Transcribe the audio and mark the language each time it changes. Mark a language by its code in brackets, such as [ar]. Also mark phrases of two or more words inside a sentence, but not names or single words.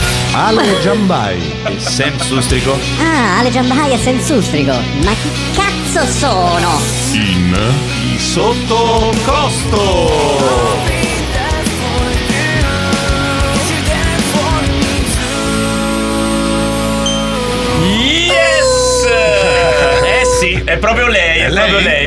[it] Ale Giambai e Sam Sustrico. Ah, Ale Giambai e Sam Sustrico. Ma chi cazzo sono? In Sottocosto. Sì, è proprio lei, proprio lei.